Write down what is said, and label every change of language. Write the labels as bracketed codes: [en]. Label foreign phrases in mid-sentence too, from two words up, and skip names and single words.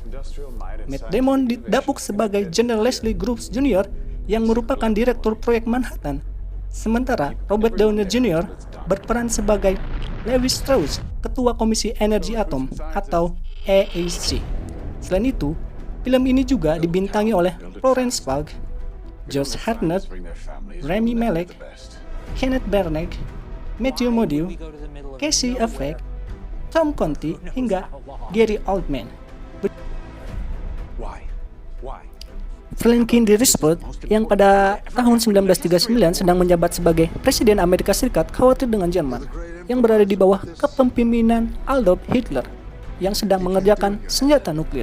[id] Matt Damon didapuk sebagai General Leslie Groves Jr. yang merupakan direktur proyek Manhattan. Sementara Robert Downey Jr. berperan sebagai Levi Strauss, ketua Komisi Energi Atom atau EEC. Selain itu, film ini juga dibintangi oleh Florence Pugh, Josh Hartnett, Rami Malek, Kenneth Branagh, Matthew Modine, Casey Affleck, Tom Conti, hingga Gary Oldman. Franklin D. Roosevelt yang pada tahun 1939 sedang menjabat sebagai Presiden Amerika Serikat khawatir dengan Jerman yang berada di bawah kepemimpinan Adolf Hitler yang sedang mengerjakan senjata nuklir.